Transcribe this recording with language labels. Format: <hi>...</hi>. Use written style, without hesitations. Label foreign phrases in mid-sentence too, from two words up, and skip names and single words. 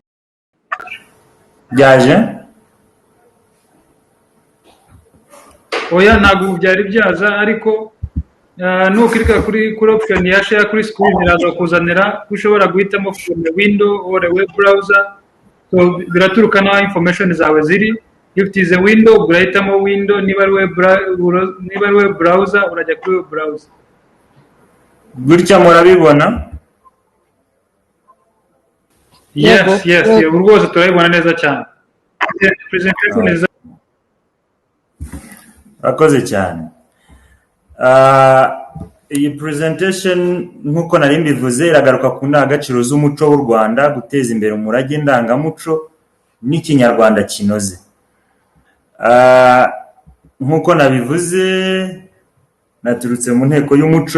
<rw>Byaje? Oya, ntabwo byari byaza, ariko nukirika kuri option ya share kuri screen iraza kuzanira ushobora guhitamo</rw> <en>from the window or a web browser.</en> <rw>So biraturuka na information zawe ziri.</rw> <en>If it is a window,</en> <rw>urahitamo window, niba ari</rw> <en>web browser</en> <rw>urajya kuri</rw> <en>web browser.</en> <rw>Gutya murabibona? Yes, rwose turabibona neza cyane.</rw> <en>Presentation is</en> <rw>Akoze cyane. Iyi presentation nkuko nari mbivuze iragaruka ku ndangagaciro z'umuco w'u Rwanda, guteza imbere umurage ndangamuco n'Ikinyarwanda kinoze. Nkuko nabivuze, naturutse mu nteko y'umuco.</rw>